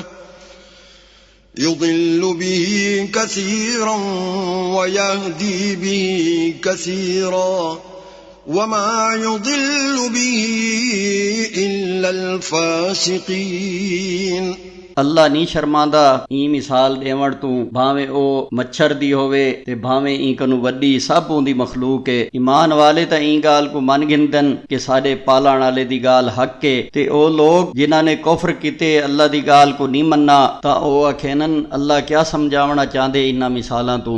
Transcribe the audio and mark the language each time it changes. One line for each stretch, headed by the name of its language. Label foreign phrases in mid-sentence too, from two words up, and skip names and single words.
Arabic: يضل به كثيرا ويهدي به كثيرا وما يضل به إلا الفاسقين।
Saraiki: अल्लाह नहीं शर्मांदा ई मिसाल देवण तू भावें ओ मच्छर दी होवे ते भावें ई कनु वड्डी सब उंदी मखलूक है। ईमान वाले तां ई गाल को मन गिनदन कि साडे पालण वाले दी गाल हक है ते ओ लोग जिन्हां ने कुफर कीते अल्लाह दी गाल को नहीं मन्ना तां ओ आखेनन अल्लाह क्या समझावना चाहंदे इन्हां मिसालां तू।